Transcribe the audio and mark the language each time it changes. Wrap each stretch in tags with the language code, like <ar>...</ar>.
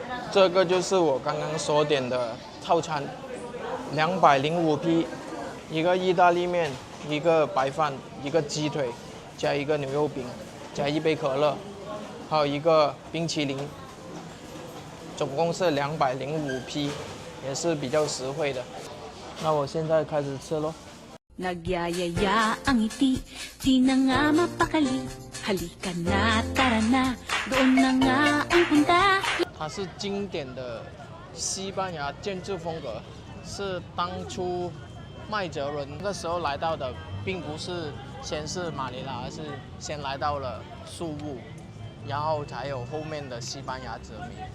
<zh>这个就是我刚刚所点的套餐，205P，一个意大利面，一个白饭，一个鸡腿，加一个牛肉饼，加一杯可乐，还有一个冰淇淋，总共是205P，也是比较实惠的。那我现在开始吃咯。</zh> <tl>Nagyayaya ang ngiti, di na nga mapakali. Halika na, tara na, doon na nga ang punta.</tl> <zh>它是经典的西班牙建筑风格，是当初麦哲伦那时候来到的，并不是先是马尼拉，而是先来到了宿务，然后才有后面的西班牙殖民。</zh>